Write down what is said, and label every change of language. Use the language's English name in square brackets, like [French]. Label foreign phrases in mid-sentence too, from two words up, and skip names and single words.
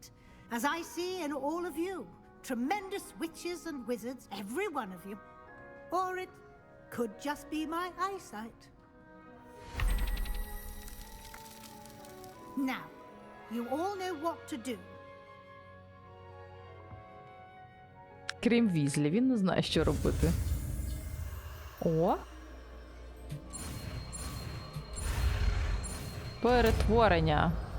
[English] As I see in all of you, tremendous witches and wizards, every one of you. Or it could just be my eyesight. Now, you all know what to do. [Ukrainian] Крім Візлі, він не знає, що робити. О! Перетворення.